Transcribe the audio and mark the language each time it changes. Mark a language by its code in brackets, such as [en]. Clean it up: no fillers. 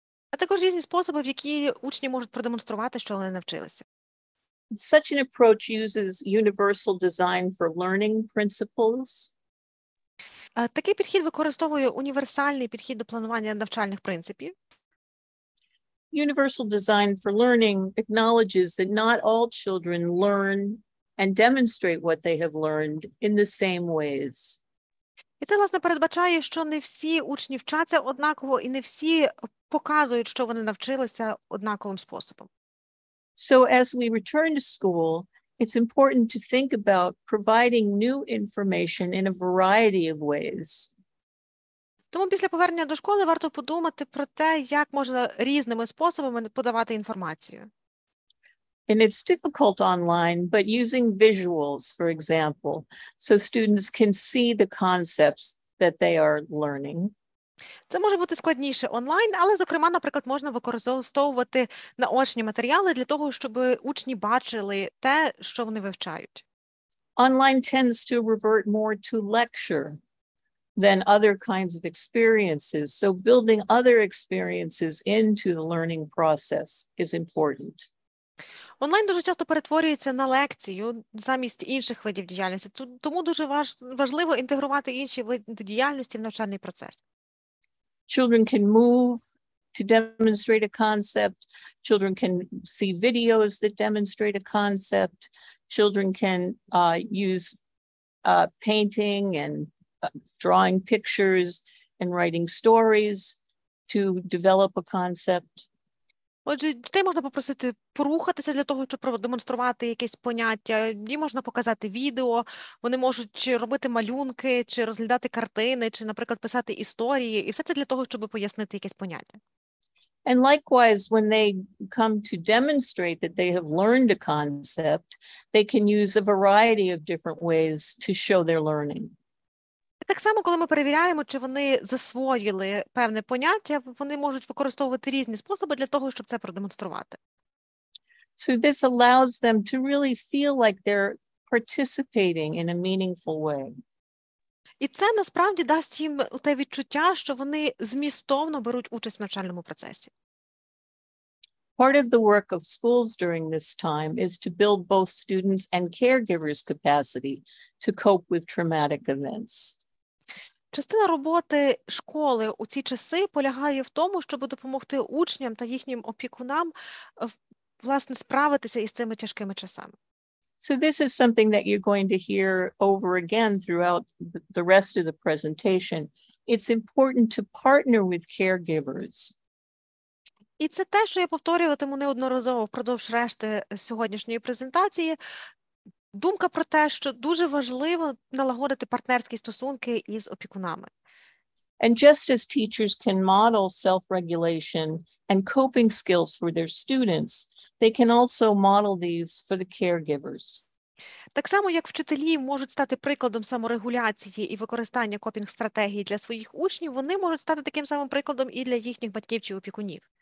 [uk] А також різні способи, в які учні можуть продемонструвати, що вони навчилися. [en] Such an approach uses universal design for learning principles. [uk] Такий підхід використовує універсальний підхід до планування навчальних принципів. [en] Universal design for learning acknowledges that not all children learn and demonstrate what they have learned in the same ways. [uk] І це, власне, передбачає, що не всі учні вчаться однаково і не всі показують, що вони навчилися однаковим способом. [en] So as we return to school, it's important to think about providing new information in a variety of ways. [uk] Тому після повернення до школи варто подумати про те, як можна різними способами подавати інформацію. [en] And it's difficult online, but using visuals, for example, so students can see the concepts that they are learning. [uk] Це може бути складніше онлайн, але, зокрема, наприклад, можна використовувати наочні матеріали для того, щоб учні бачили те, що вони вивчають. [en] Online tends to revert more to lecture than other kinds of experiences, so building other experiences into the learning process is important. [uk] Онлайн дуже часто перетворюється на лекцію замість інших видів діяльності, тому дуже важливо інтегрувати інші види діяльності в навчальний процес. [en] Children can move to demonstrate a concept. Children can see videos that demonstrate a concept. Children can use painting and drawing pictures and writing stories to develop a concept. [uk] Отже, дітей можна попросити порухатися для того, щоб продемонструвати якесь поняття. Їм можна показати відео, вони можуть робити малюнки, чи розглядати картини, чи, наприклад, писати історії. І все це для того, щоб пояснити якесь поняття. [en] And likewise, when they come to demonstrate that they have learned a concept, they can use a variety of different ways to show their learning. [uk] Так само, коли ми перевіряємо, чи вони засвоїли певне поняття, вони можуть використовувати різні способи для того, щоб це продемонструвати. [en] So this allows them to really feel like they're participating in a meaningful way. [uk] І це насправді дасть їм те відчуття, що вони змістовно беруть участь в навчальному процесі. [en] Part of the work of schools during this time is to build both students' and caregivers' capacity to cope with traumatic events. [uk] Частина роботи школи у ці часи полягає в тому, щоб допомогти учням та їхнім опікунам, власне, справитися із цими тяжкими часами. [en] So this is something that you're going to hear over again throughout the rest of the presentation, it's important to partner with caregivers. [uk] І це те, що я повторюватиму неодноразово впродовж решти сьогоднішньої презентації. Думка про те, що дуже важливо налагодити партнерські стосунки із опікунами. [en] And just as teachers can model self-regulation and coping skills for their students, they can also model these for the caregivers. [uk] Так само, як вчителі можуть стати прикладом саморегуляції і використання копінг-стратегій для своїх учнів, вони можуть стати таким самим прикладом і для їхніх батьків чи опікунів.